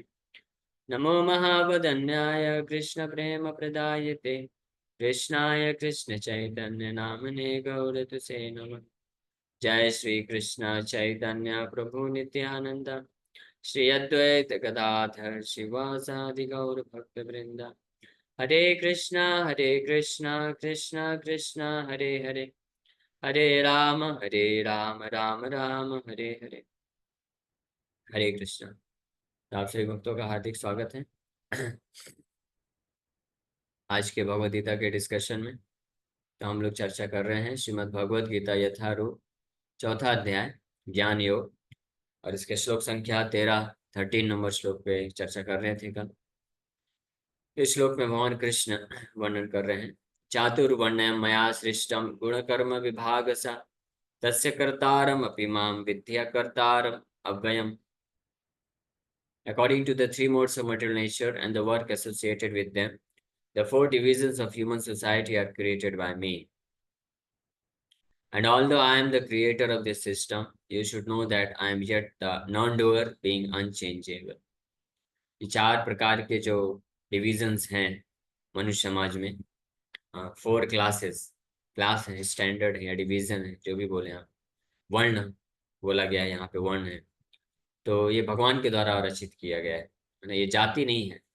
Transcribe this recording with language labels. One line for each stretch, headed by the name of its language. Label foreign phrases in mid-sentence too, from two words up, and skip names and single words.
Sanskrit: नमो महावदन्याय कृष्ण प्रेम प्रदायते कृष्णाय कृष्ण चैतन्य नामने गौरतुसे नमः। जय श्री कृष्ण चैतन्य प्रभु नित्यानंद श्री अद्वैत गदाधर शिवासादि गौर भक्त वृंदा। हरे कृष्णा कृष्णा कृष्णा हरे हरे, हरे राम राम राम हरे हरे। हरे कृष्णा।
Hindi: आप सभी भक्तों का हार्दिक स्वागत है आज के भगवद गीता के डिस्कशन में। तो हम लोग चर्चा कर रहे हैं श्रीमद् भगवद गीता यथारूप चौथा अध्याय ज्ञान योग, और इसके श्लोक संख्या 13 नंबर श्लोक पे चर्चा कर रहे थे कल। इस श्लोक में भगवान कृष्ण वर्णन कर रहे हैं,
Sanskrit: चातुर्वर्ण्यम मया सृष्टम गुणकर्म विभागसा तस्य कर्तारम अपि मां विद्या कर्तारम अव्ययम।
English: According to the three modes of material nature and the work associated with them, the four divisions of human society are created by me. And although I am the creator of this system, you should know that I am yet the non-doer, being unchangeable.
Hindi: ये चार प्रकार के जो डिविजन्स हैं मनुष्य समाज में,
English: four classes,
Hindi: क्लास है, स्टैंडर्ड है या डिवीजन है, जो भी बोले आप, वर्ण बोला गया है यहाँ पे, वर्ण है। तो ये भगवान के द्वारा रचित किया गया है ना, ये जाति नहीं है।